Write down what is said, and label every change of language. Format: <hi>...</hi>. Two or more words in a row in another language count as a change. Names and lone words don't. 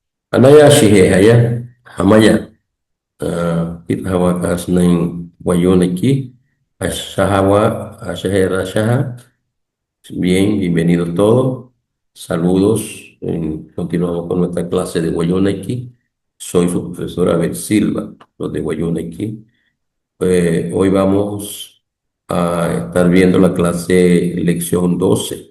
<guc>Anaya Shihaya, Hamaya, Kithawa Kasnain Wayuneki, Ashahawa, Ashahera Shaha.</guc> <es>Bien, bienvenidos todos. Saludos. Continuamos con nuestra clase de Wayuneki. Soy su profesora Abel Silva, los de Wayuneki. Hoy vamos a estar viendo la clase lección 12.</es>